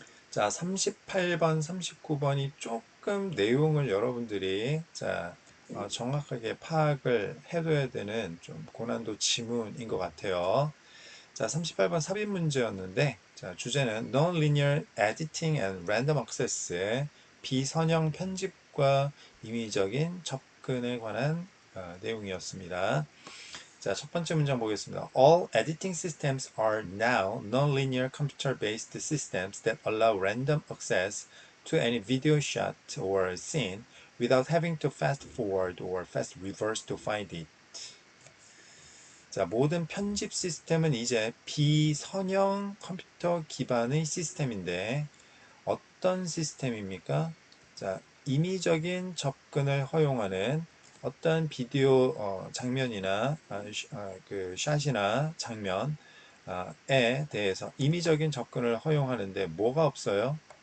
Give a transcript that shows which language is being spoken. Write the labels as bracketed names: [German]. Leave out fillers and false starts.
[Korean] 자, 38번, 39번이 조금 내용을 여러분들이 정확하게 파악을 해둬야 되는 좀 고난도 지문인 것 같아요. 자, 38번 삽입 문제였는데, 주제는 [English] Non-linear editing and random access, [Korean] 비선형 편집 편집과 임의적인 접근에 관한 내용이었습니다. 자, 첫 번째 문장 보겠습니다. [English] All editing systems are now non-linear computer-based systems that allow random access to any video shot or scene without having to fast forward or fast reverse to find it. [Korean] 자, 모든 편집 시스템은 이제 비선형 컴퓨터 기반의 시스템인데 어떤 시스템입니까? 자, 임의적인 접근을 허용하는 어떤 비디오 장면이나 그 샷이나 장면에 대해서 임의적인 접근을 허용하는데 뭐가 없어요?